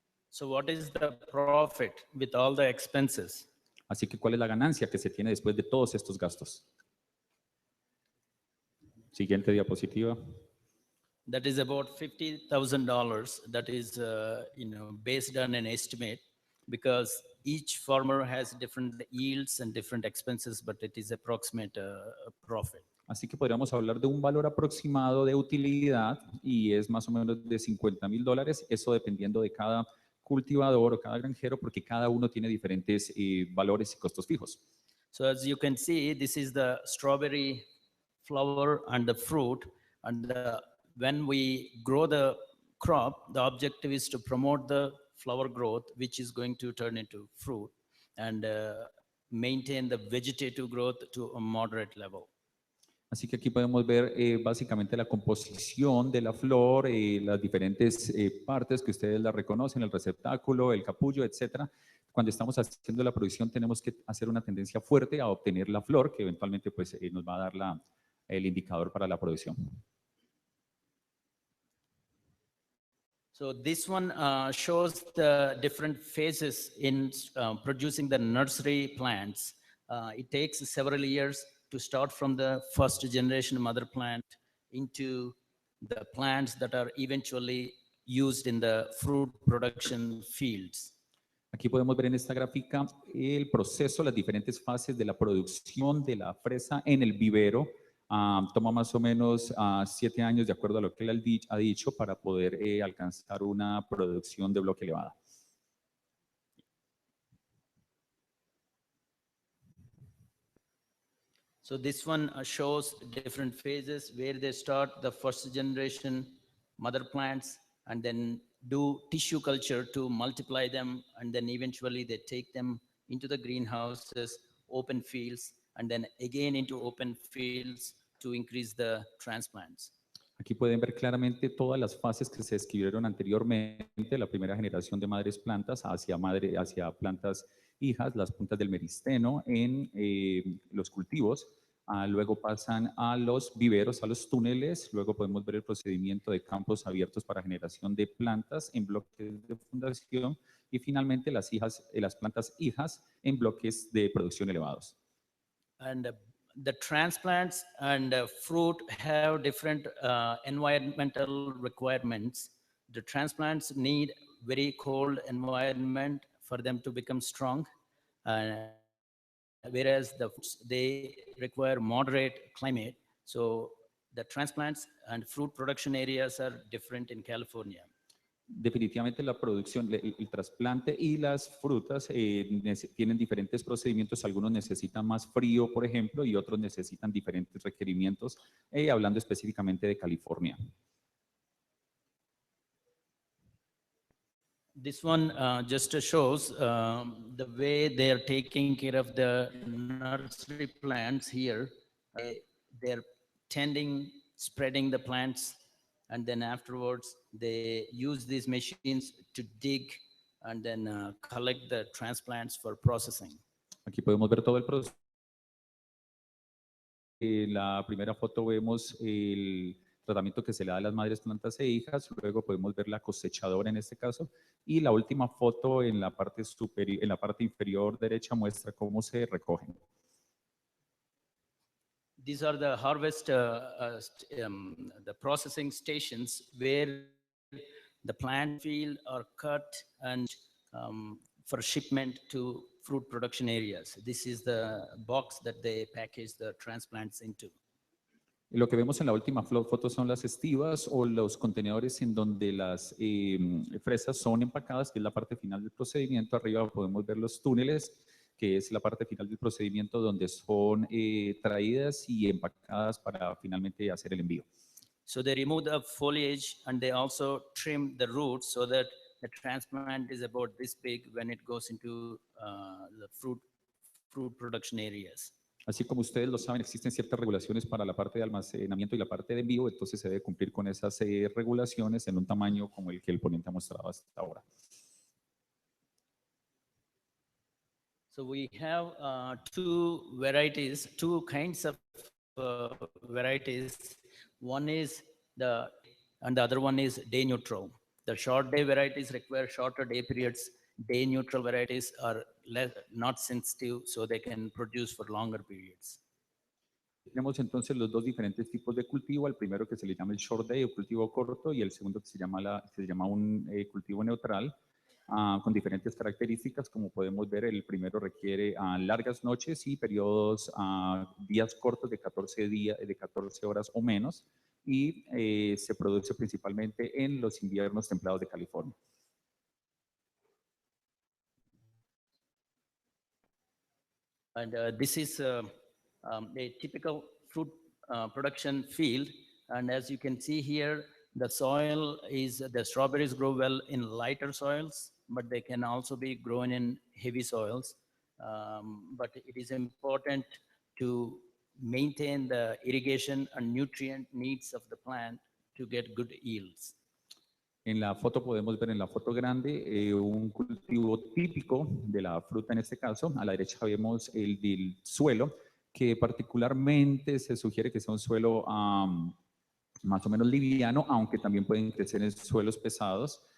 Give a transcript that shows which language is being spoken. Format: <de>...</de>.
<en>So what is the profit with all the expenses?</en> <es>Así que, ¿cuál es la ganancia que se tiene después de todos estos gastos? Siguiente diapositiva.</es> <en>That is about $50,000. That is, based on an estimate, because each farmer has different yields and different expenses, but it is approximate profit.</en> <es>Así que podríamos hablar de un valor aproximado de utilidad y es más o menos de $50,000, eso dependiendo de cada cultivador o cada granjero, porque cada uno tiene diferentes valores y costos fijos.</es> <en>So as you can see, this is the strawberry flower and the fruit, and when we grow the crop, the objective is to promote the flower growth, which is going to turn into fruit, and maintain the vegetative growth to a moderate level.</en> <es>Así que aquí podemos ver básicamente la composición de la flor, las diferentes partes que ustedes la reconocen, el receptáculo, el capullo, etcétera. Cuando estamos haciendo la producción tenemos que hacer una tendencia fuerte a obtener la flor, que eventualmente pues, nos va a dar el indicador para la producción.</es> <en>So this one shows the different phases in producing the nursery plants. It takes several years to start from the first generation mother plant into the plants that are eventually used in the fruit production fields.</en> <es>Aquí podemos ver en esta gráfica el proceso, las diferentes fases de la producción de la fresa en el vivero. Toma más o menos 7 años, de acuerdo a lo que él ha dicho, para poder alcanzar una producción de bloque elevada.</es> <en>So this one shows different phases where they start the first generation mother plants and then do tissue culture to multiply them, and then eventually they take them into the greenhouses, open fields, and then again into open fields to increase the transplants.</en> <es>Aquí pueden ver claramente todas las fases que se describieron anteriormente, la primera generación de madres plantas hacia plantas hijas, las puntas del meristeno en los cultivos, luego pasan a los viveros, a los túneles, luego podemos ver el procedimiento de campos abiertos para generación de plantas en bloques de fundación y finalmente las plantas hijas en bloques de producción elevados.</es> <en>And the transplants and fruit have different environmental requirements. The transplants need very cold environment for them to become strong, and whereas they require moderate climate. So the transplants and fruit production areas are different in California.</en> <es>Definitivamente la producción, el trasplante y las frutas tienen diferentes procedimientos. Algunos necesitan más frío, por ejemplo, y otros necesitan diferentes requerimientos, hablando específicamente de California.</es> <en>This one just shows the way they are taking care of the nursery plants here. They're tending, spreading the plants, and then afterwards they use these machines to dig and then collect the transplants for processing.</en> <es>Aquí podemos ver todo el proceso. En la primera foto vemos el tratamiento que se le da a las madres plantas e hijas, luego podemos ver la cosechadora en este caso, y la última foto en la parte superior, en la parte inferior derecha muestra cómo se recogen.</es> <en>These are the harvest, the processing stations where the plant field are cut and for shipment to fruit production areas. This is the box that they package the transplants into.</en> <es>Lo que vemos en la última foto son las estivas o los contenedores en donde las fresas son empacadas, que es la parte final del procedimiento. Arriba podemos ver los túneles, que es la parte final del procedimiento donde son traídas y empacadas para finalmente hacer el envío.</es> <en>So they remove the foliage and they also trim the roots so that the transplant is about this big when it goes into the fruit production areas.</en> <es>Así como ustedes lo saben, existen ciertas regulaciones para la parte de almacenamiento y la parte de envío, entonces se debe cumplir con esas regulaciones en un tamaño como el que el ponente ha mostrado hasta ahora.</es> <en>So we have two kinds of varieties. One is and the other one is day neutral. The short day varieties require shorter day periods. Day neutral varieties are not sensitive, so they can produce for longer periods.</en> <es>Tenemos entonces los dos diferentes tipos de cultivo, el primero que se le llama el short day o cultivo corto y el segundo que se llama un cultivo neutral con diferentes características. Como podemos ver, el primero requiere largas noches y periodos, días cortos de 14 horas o menos y se produce principalmente en los inviernos templados de California.</es> <en>And this is a typical fruit production field. And as you can see here, the strawberries grow well in lighter soils, but they can also be grown in heavy soils. But it is important to maintain the irrigation and nutrient needs of the plant to get good yields.</en> <es>En la foto podemos ver en la foto grande un cultivo típico de la fruta en este caso. A la derecha vemos el del suelo, que particularmente se sugiere que sea un suelo más o menos liviano, aunque también pueden crecer en suelos pesados.</es>